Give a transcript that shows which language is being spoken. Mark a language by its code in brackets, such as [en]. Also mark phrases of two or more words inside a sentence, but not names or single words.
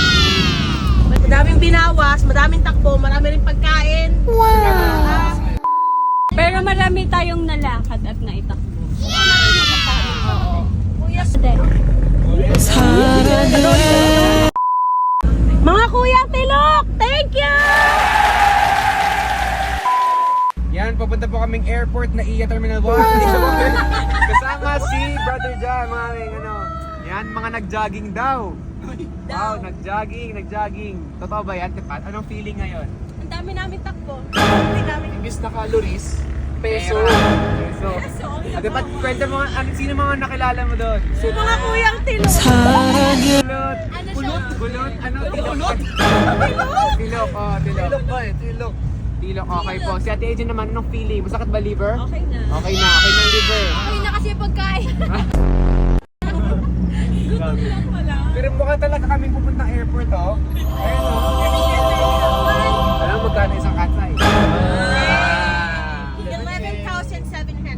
[tl] Madaming binawas, madaming takbo, marami rin pagkain. Pero marami tayong nalakad at naitakbo. Kuya, Mga kuya Tilok, [en] thank you! [tl] Yan, papunta po kaming airport na Iya Terminal 1. Kasama si Brother Jan, mga aming Yan, mga nag-jogging daw. Wow, nag-jogging. Totoo ba yan, Tipat? Anong feeling ngayon? Ang dami namin takbo. Hindi namin. Imbis na calories, peso. Peso. At Tipat, kwento mo, sino mga nakilala mo doon? Si mga kuyang tilo. Kulot. Ano siya? Kulot? Ano? Tilok? Tilok, oh, tilok. Tilok ba eh, tilok. Tilok, okay po. Si Ate Adrian naman, anong feeling? Masakit ba liver? Okay na. Okay na ang liver. Ay na kasi pagkain. Pero mukha talaga kaming pupuntang airport, oh. Ayun, oh. Alam mo magkano isang katsay? 11,700.